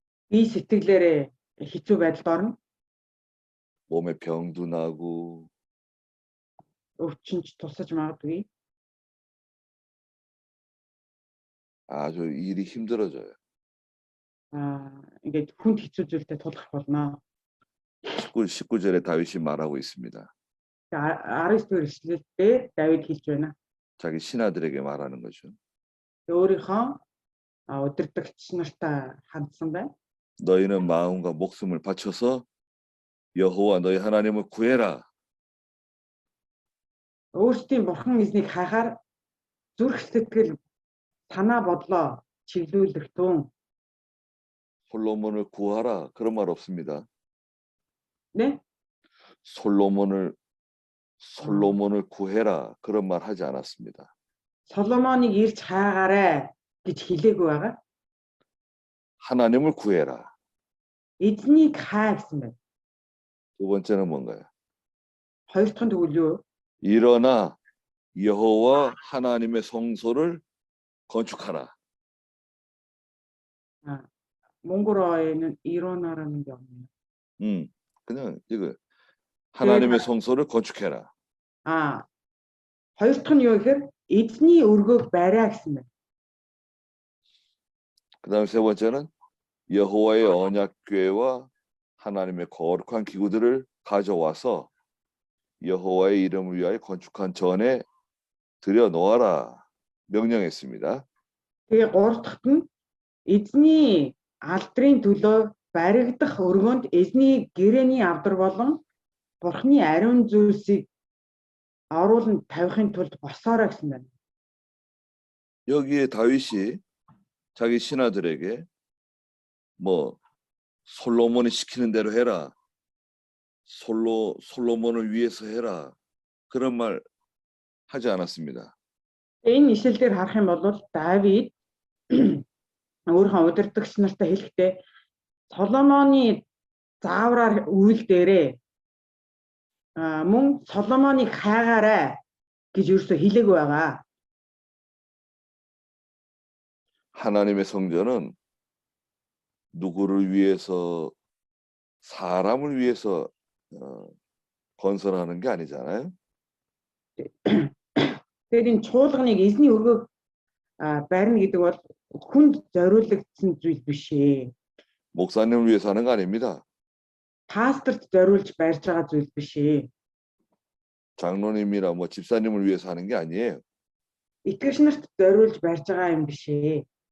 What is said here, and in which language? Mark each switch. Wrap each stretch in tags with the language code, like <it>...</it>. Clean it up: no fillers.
<mn>бие сэтгэлээрээ хэцүү байдалд орно.</mn> <ko>몸에 병도 나고</ko> <mn>Өвчнөж тусаж магадгүй.</mn> <ko>아주 일이 힘들어져요.</ko> <mn>Ингээд хүнд хэцүү зүйлтэй тулах болно.</mn> <ko>19절에 다윗이 말하고 있습니다.</ko> <mn>19-р эшлэлдээ Давид хэлж байна.</mn> <ko>자기 신하들에게 말하는 거죠.</ko> <mn>Өөрийнхөө удирдагч нартай хандсан байна.</mn> <ko>너희는 마음과 목숨을 바쳐서 여호와 너희 하나님을 구해라.</ko> <mn>Өөрсдийн бурхан эзнийг хайхаар зүрх сэтгэл санаа бодлоо чиглүүлэх тун.</mn> <ko>솔로몬을 구하라. 그런 말 없습니다.</ko> <mn>Нэ?</mn> <ko>솔로몬을 구해라. 그런 말 하지 않았습니다.</ko> <mn>Соломоныг ирж хаагаарай гэж хэлээгүй байгаа.</mn> <ko>하나님을 구해라.</ko> <mn>Эзнийг хай гэсэн байна.</mn> <ko>두 번째는 뭔가요?</ko> <mn>Хоёр дахь нь тэгвэл юу?</mn> <ko>일어나 여호와 하나님의 성소를 건축하라. 몽골어에는 일어나라는 게 없네요. 그냥 이거 하나님의 성소를 건축해라.</ko> <mn>Хоёр дахь нь юу гэхээр эзний өргөөг бариа гэсэн байна.</mn> <ko>그다음 세 번째는 여호와의 언약궤와 하나님의 거룩한 기구들을 가져와서 여호와의 이름을 위하여 건축한 전에 들여 놓아라 명령했습니다.</ko> <mn>Тэгээ гурав дахь нь эзний алдрын төлөө баригдах өргөөнд эзний гэрээний авдар болон бурхны ариун зүйлсийг оруулан тавихын тулд босоорой гэсэн байна.</mn> <ko>여기에 다윗이 자기 신하들에게 뭐 솔로몬이 시키는 대로 해라. 솔로몬을 위해서 해라. 그런 말 하지 않았습니다.</ko> <mn>Энэ ишлэлээр харах юм бол Давид өөрийнхөө удирдагч нартай хэлэхдээ Соломоны заавраар үйл дээрээ мөн Соломоныг хайгаарай гэж ерөөсөө хэлээгүй байгаа.</mn> <ko>하나님의 성전은 누구를 위해서 사람을 위해서 건설하는 게 아니잖아요.</ko> <mn>Тэгэхээр энэ чуулганыг эзний өргөөг барина гэдэг бол хүнд зориулагдсан зүйл биш ээ.</mn> <ko>목사님을 위해서 하는 거 아닙니다.</ko> <mn>Пасторт зориулж барьж байгаа зүйл биш ээ.</mn> <ko>장로님이나 뭐 집사님을 위해서 하는 게 아니에요.</ko> <mn>Итгэгч нарт зориулж барьж байгаа юм биш ээ.</mn>